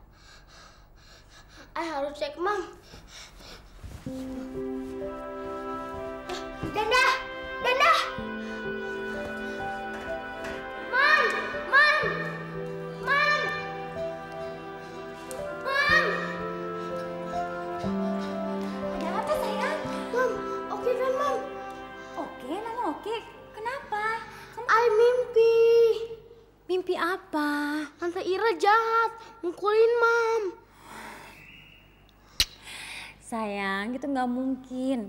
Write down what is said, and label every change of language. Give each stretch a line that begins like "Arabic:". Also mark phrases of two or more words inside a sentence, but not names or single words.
Indonesian: Ay harus cek, Mam. Danda! Danda! Mam! Mam! Mam! Mam! Ada apa, sayang? Mam, oke kan, Mam? Oke, Mama oke. Kenapa? Ay mimpi. Mimpi apa? Tante Ira jahat, mukulin Mam. Sayang, itu nggak mungkin.